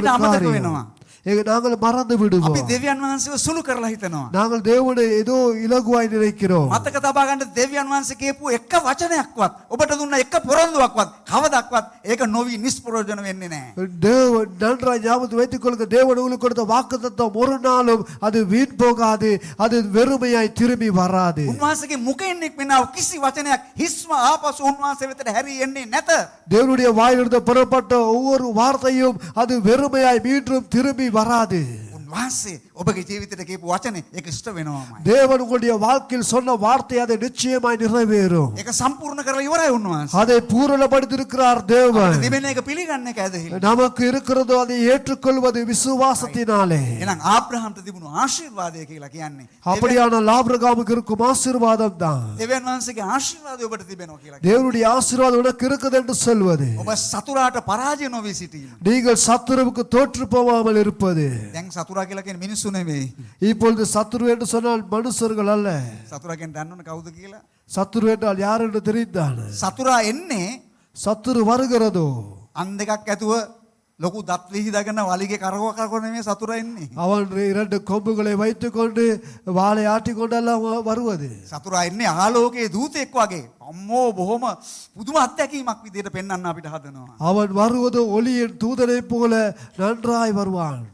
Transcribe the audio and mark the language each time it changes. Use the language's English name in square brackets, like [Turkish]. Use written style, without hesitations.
[Sinhala] අපිට අමතක [Tamil] காரியம். [Sinhala] වෙනවා. [Tamil] நாங்கள் மறந்து [Sinhala] අපි [Tamil] விடுவோம். [Sinhala] දෙවියන් වහන්සේව සුළු කරලා හිතනවා. [Tamil] நாங்கள் தேவனை ஏதோ இலகுவாய் நினைக்கிறோம். [Sinhala] මතක තබා ගන්න දෙවියන් වහන්සේ කියපු එක වචනයක්වත් ඔබට දුන්න එක පොරොන්දුවක්වත් කවදාවත් ඒක නොවි නිෂ්ප්‍රයෝජන වෙන්නේ නැහැ. [Tamil] தேவன் நன்றாய் ஞாபகத்தில் வைத்துக் கொள்ளுங்க. தேவன் உங்களுக்கு கொடுத்த வாக்குத்தத்தம் ஒரு நாளும் அது வீண் போகாது, அது வெறுமையாய் திரும்பி வராது. [Sinhala] උන්වහන්සේගේ මුඛයෙන් නික්මෙනා කිසි වචනයක් හිස්ම ආපසු උන්වහන්සේ වෙතට හැරී එන්නේ නැත. [Tamil] தேவனுடைய வாயிலிருந்து புறப்பட்ட ஒவ்வொரு வார்த்தையும் அது வெறுமையாய் மீண்டும் திரும்பி வராது. [Sinhala] උන්වහන්සේ ඔබගේ ජීවිතයට කියපු වචනේ ඒක ඉෂ්ට වෙනවාමයි. [Tamil] தேவன் உங்களுடைய வாழ்க்கையில் சொன்ன வார்த்தை அதை நிச்சயமாய் நிறைவேறும். [Sinhala] ඒක සම්පූර්ණ කරලා ඉවරයි උන්වහන්සේ. [Tamil] அதை பூரணப்படுத்தியிருக்கிறார் தேவன். [Sinhala] දෙවෙනි එක පිළිගන්න එක ඇදහිල්ල. [Tamil] நமக்கு இருக்கிறதோ அதை ஏற்றுக்கொள்வது விசுவாசத்தினாலே. [Sinhala] එහෙනම් ආබ්‍රහම්ට තිබුණු ආශිර්වාදය කියලා කියන්නේ [Tamil] அப்படியானால் ஆபிரகாமுக்கு இருக்கும் ஆசீர்வாதம் தான். [Sinhala] දෙවියන් වහන්සේගේ ආශිර්වාදය ඔබට තිබෙනවා කියලා. [Tamil] தேவனுடைய ஆசீர்வாதம் உனக்கு இருக்குது என்று சொல்வது. [Sinhala] ඔබ සතුරාට පරාජය නොවී සිටීම. [Tamil] நீங்கள் சத்துருவுக்கு தோற்று போகாமல் இருப்பது. [Sinhala] දැන් සතුරා කියලා කියන්නේ මිනිස්සු නෙවෙයි. [Tamil] இப்பொழுது சத்துரு என்று சொன்னால் மனுஷர்கள் அல்ல. [Sinhala] සතුරා කියන්නේ දන්නවනේ කවුද කියලා? [Tamil] சத்துரு என்றால் யார் என்று தெரிந்தான. [Sinhala] සතුරා එන්නේ [Tamil] சத்துரு வருகிறதோ [Sinhala] අන් දෙකක් ඇතුව ලොකු දත් විහිදාගෙන වලිගේ කරකව කරකව නෙමෙයි සතුරා එන්නේ. [Tamil] அவன் இரண்டு கொம்புகளை வைத்துக் கொண்டு வாளை ஆட்டிக் கொண்டெல்லாம் வருவது. [Sinhala] සතුරා එන්නේ ආලෝකයේ දූතෙක් වගේ. අම්මෝ බොහොම පුදුම අත්දැකීමක් විදියට පෙන්වන්න අපිට හදනවා. [Tamil] அவன் வருவது ஒளியின் தூதனை போல நன்றாய் வருவான்.